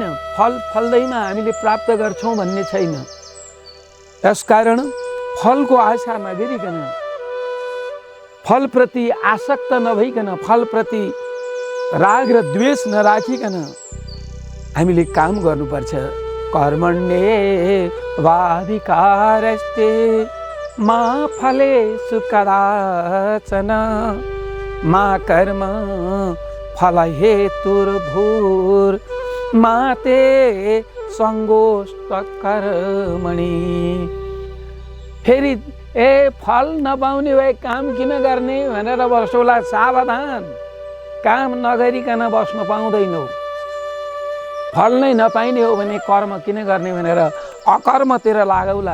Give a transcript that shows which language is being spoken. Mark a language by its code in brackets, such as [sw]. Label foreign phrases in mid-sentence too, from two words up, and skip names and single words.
[ne] फल फल्दैमा हामीले प्राप्त गर्छौँ भन्ने छैन। यसकारण फलको आशा नगरिकन, फलप्रति आसक्त नभइकन, फलप्रति राग र द्वेष नराखिकन हामीले काम गर्नुपर्छ। [sa] कर्मण्येवाधिकारस्ते मा फलेषु कदाचन मा कर्म फलहेतुर्भूर्मा ते सङ्गोष्ठकर्मणि। [ne] फेरि फल नपाउने भए काम किन गर्ने भनेर बसौला। सावधान, काम नगरिकन बस्न पाउँदैनौ। फल नै नपाइने हो भने कर्म किन गर्ने भनेर अकर्मतिर लागौला।